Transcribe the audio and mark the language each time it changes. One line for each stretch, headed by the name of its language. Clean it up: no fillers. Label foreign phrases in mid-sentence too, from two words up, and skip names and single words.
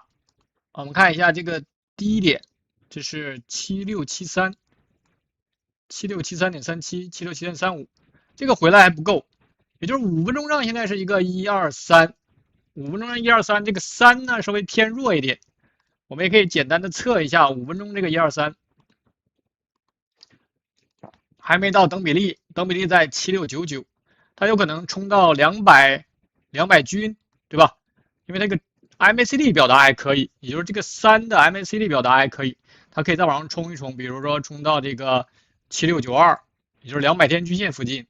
Chinese: 我們看一下這個低點，這是7673。7673.37，7673.35，這個回來還不夠，也就是5分鐘上現在是一個123，5分鐘上123，這個3呢稍微偏弱一點，我們也可以簡單的測一下5分鐘這個123，還沒到等比例，等比例在7699，它有可能衝到200均，對吧？因為那個 MACD 表達還可以，也就是這個3的 MACD 表達還可以，它可以再往上衝一衝，比如說衝到這個7692，也就是200天均線附近。